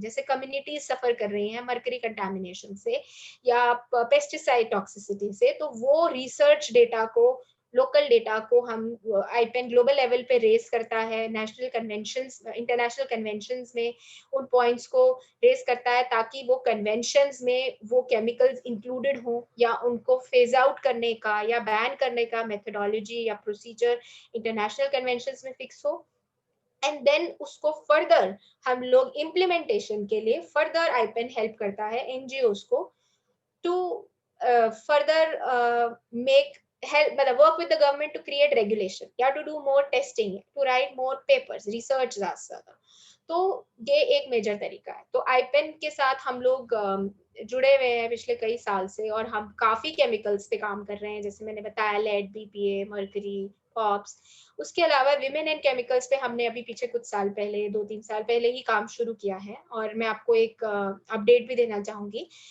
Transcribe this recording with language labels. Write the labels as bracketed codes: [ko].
[hi] जैसे कम्युनिटीज सफर कर रही हैं मर्करी कंटामिनेशन से या पेस्टिसाइड टॉक्सिसिटी से, तो वो रिसर्च डेटा को, लोकल डेटा को हम आईपेन ग्लोबल लेवल पे रेस करता है, नेशनल कन्वेंशंस, इंटरनेशनल कन्वेंशंस में उन पॉइंट्स को रेस करता है, ताकि वो कन्वेंशंस में वो केमिकल्स इंक्लूडेड हो, या उनको फेज आउट करने का या बैन करने का मेथोडोलॉजी या प्रोसीजर इंटरनेशनल कन्वेंशंस में फिक्स हो। [en] and then [hi] उसको फर्दर हम लोग इम्प्लीमेंटेशन के लिए फर्दर आईपेन हेल्प करता है एनजीओस को [en] to further make help [hi] मतलब [en] work with the government to create regulation, you have to do more testing, to write more papers, research [hi] ज्यादा। तो ये एक मेजर तरीका है। तो आईपेन के साथ हम लोग जुड़े हुए हैं पिछले कई साल से, और हम काफी केमिकल्स पे काम कर रहे हैं, जैसे मैंने बताया लेड, बीपीए, मर्करी, पॉप्स। उसके अलावा विमेन एंड केमिकल्स पे हमने अभी पीछे कुछ साल पहले, 2-3 साल पहले ही काम शुरू किया है, और मैं आपको एक अपडेट भी देना चाहूंगी।